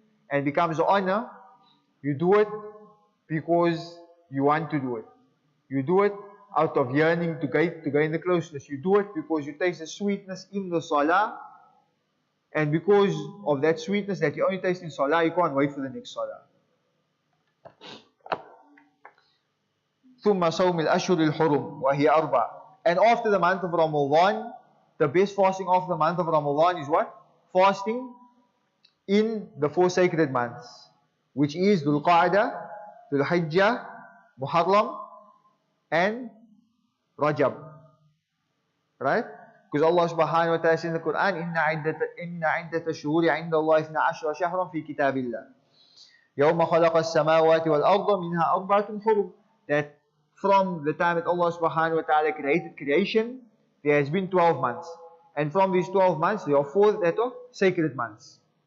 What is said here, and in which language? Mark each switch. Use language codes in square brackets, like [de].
[en] and becomes an honor, you do it because you want to do it. You do it out of yearning to gain the closeness. You do it because you taste the sweetness in the salah, and because of that sweetness that you only taste in salah, you can't wait for the next salah. [ar] ثم صوم الأشهر الحرم وهي أربع. [en] And after the month of Ramadan, the best fasting after the month of Ramadan is what? Fasting in the 4 sacred months, which is Dhul Qa'dah, Dhul Hijjah, Muharram, and Rajab. Right? Because Allah subhanahu wa ta'ala says in the Quran, [ar] إِنَّ عِدَّةَ الشُّهُورِ عِنْدَ اللَّهِ 12 شهرا في كتاب الله يوم خلق السماوات والأرض منها أربعة حرم. [en] That from the time that Allah subhanahu wa ta'ala created creation, there has been 12 months. And from these 12 months, there are 4 that are sacred months.